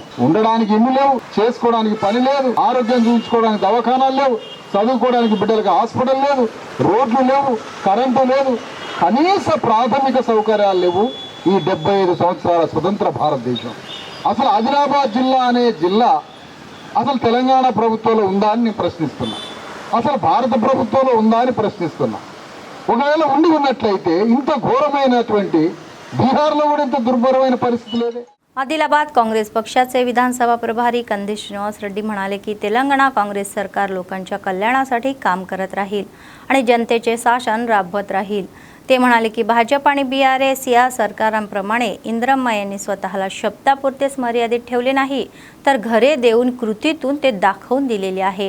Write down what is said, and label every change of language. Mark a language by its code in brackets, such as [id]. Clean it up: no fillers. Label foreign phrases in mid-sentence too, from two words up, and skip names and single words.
[te] ఉండడానికి ఇల్లు లేవు, చేసుకోవడానికి పని లేదు, ఆరోగ్యం చూపించుకోవడానికి దవాఖానాలు లేవు, చదువుకోవడానికి బిడ్డలకు హాస్పిటల్ లేదు, రోడ్లు లేవు, కరెంటు లేదు, కనీస ప్రాథమిక సౌకర్యాలు లేవు ఈ 75 సంవత్సరాల స్వతంత్ర భారతదేశం. అసలు ఆదిలాబాద్ జిల్లా అనే జిల్లా అసలు తెలంగాణ ప్రభుత్వంలో ఉందా అని నేను ప్రశ్నిస్తున్నా. అసలు భారత ప్రభుత్వంలో ఉందా అని ప్రశ్నిస్తున్నా. ఒకవేళ ఉండి ఉన్నట్లయితే ఇంత ఘోరమైనటువంటి బీహార్లో కూడా ఇంత దుర్భరమైన పరిస్థితి లేదే. [mr] आदिलाबाद काँग्रेस पक्षाचे विधानसभा प्रभारी कंदेश श्रीनिवास रेड्डी म्हणाले की तेलंगणा काँग्रेस सरकार लोकांच्या कल्याणासाठी काम करत राहील आणि जनतेचे शासन राबवत राहील. ते म्हणाले की भाजप आणि BRS या सरकारांप्रमाणे इंद्रम्मा यांनी स्वतःला शब्दापुरतेच मर्यादित ठेवले नाही, तर घरे देऊन कृतीतून ते दाखवून दिलेले आहे.